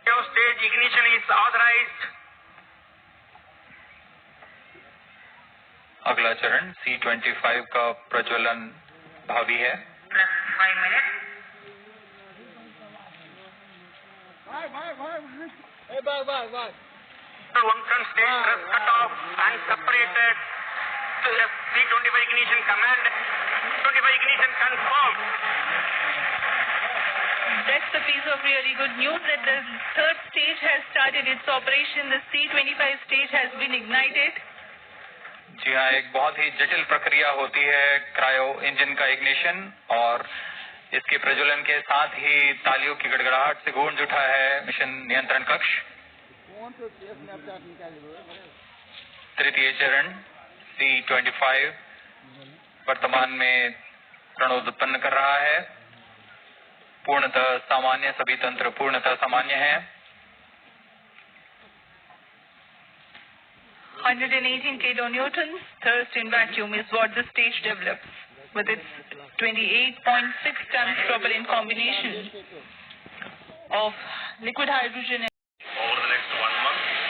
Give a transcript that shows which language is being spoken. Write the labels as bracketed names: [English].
[English] Stage ignition is authorized. [Hindi] अगला चरण C-25 का प्रज्वलन भावी है। [English] Plus 5 minutes. L-110 stage thrust cut off and separated to C-25 ignition command. 25 ignition confirmed. That's a piece of really good news that the third stage has started its operation. The C-25 stage has been ignited. [Hindi] जी हाँ, एक बहुत ही जटिल प्रक्रिया होती है cryo engine का ignition और इसके प्रज्वलन के साथ ही तालियों की गड़गड़ाहट से गूंज उठा है मिशन नियंत्रण कक्ष। तृतीय चरण C-25 वर्तमान में प्रणोद उत्पन्न कर रहा है। पूर्णतः सामान्य, सभी तंत्र पूर्णतः सामान्य है। [English] 118 kilonewtons thrust in vacuum is what the stage develops with its 28.6 tons propellant combination of liquid hydrogen and over the next 1 month.